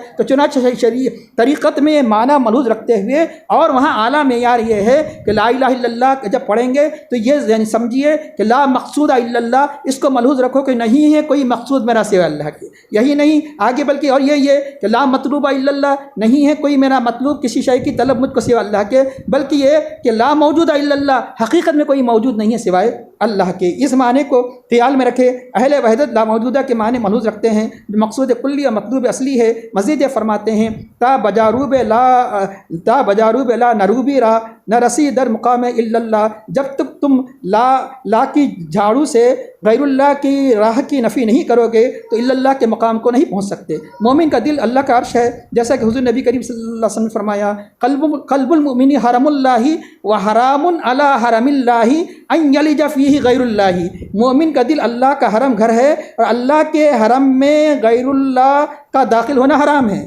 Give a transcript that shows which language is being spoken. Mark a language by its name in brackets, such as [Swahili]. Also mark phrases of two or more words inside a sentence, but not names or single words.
[Urdu] تو چنانچہ طریقت میں معنی ملحوظ رکھتے ہوئے اور وہاں اعلیٰ معیار یہ ہے کہ [Arabic] لا الہ الا اللہ [Urdu] جب پڑھیں گے تو یہ یعنی سمجھیے کہ [Arabic] لا مقصود الا اللہ، [Urdu] اس کو ملحوظ رکھو کہ نہیں ہے کوئی مقصود میرا سوائے اللہ کے، یہی نہیں آگے بلکہ اور یہ کہ [Arabic] لا مطلوب الا اللہ، [Urdu] نہیں ہے کوئی میرا مطلوب کسی شے کی طلب مجھ کو سوائے اللہ کے، بلکہ یہ کہ [Arabic] لا موجود الا اللہ، [Urdu] حقیقت میں کوئی موجود نہیں ہے سوائے اللہ کے۔ اس معنی کو خیال میں رکھے اہل وحدت لا موجودہ کے معنی ملحوظ رکھتے ہیں جو مقصود کلی اور مطلوب اصلی ہے۔ مزید یہ فرماتے ہیں [Persian] تا بجاروب لا نروبی را نہ رسی در مقام الا اللہ، [Urdu] جب تک تم لا کی جھاڑو سے غیر اللہ کی راہ کی نفی نہیں کرو گے تو [Arabic] الا اللہ [Urdu] کے مقام کو نہیں پہنچ سکتے۔ مومن کا دل اللہ کا عرش ہے، جیسا کہ حضور نبی کریم [Arabic] صلی اللہ علیہ وسلم [Urdu] نے فرمایا [Arabic] قلب المؤمن حرم اللہ و حرام علی حرم اللہ ان یلج فیہ غیر اللہ، [Urdu] مومن کا دل اللہ کا حرم گھر ہے اور اللہ کے حرم میں غیر اللہ کا داخل ہونا حرام ہے۔